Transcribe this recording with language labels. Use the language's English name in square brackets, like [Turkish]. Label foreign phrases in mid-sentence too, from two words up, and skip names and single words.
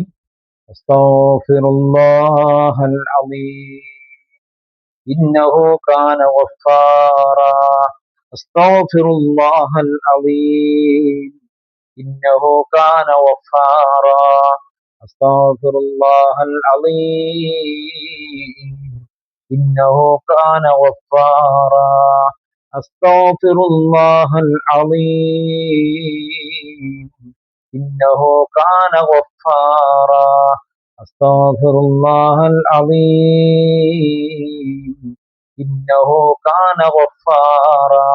[Arabic] أستغفر الله العظيم إنه كان غفارا. أستغفر الله العظيم إنه كان غفارا. أستغفر الله العظيم إنه كان غفارا. أستغفر الله العظيم إنه كان غفارا. أستغفر الله العظيم إنه كان غفارا.